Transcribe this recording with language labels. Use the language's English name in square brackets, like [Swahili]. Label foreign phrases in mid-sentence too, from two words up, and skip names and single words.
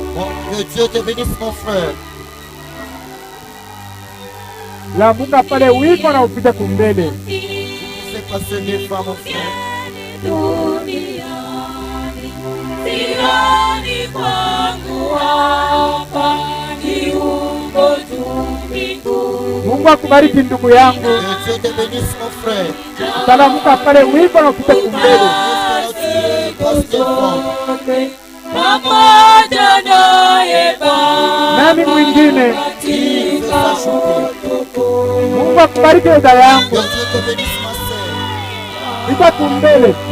[French] Que Dieu te bénisse mon frère. [Swahili] Lamuka pale wiko na upite kumbele. [French] C'est passé des fois mon frère. [Swahili] Mungu akubariki ndugu yangu. [French] Que Dieu te bénisse mon frère. [Swahili] Salamuka pale wiko na upite kumbele. Nani mwingine? Mungu akubariki dada yangu. Ita kumbele.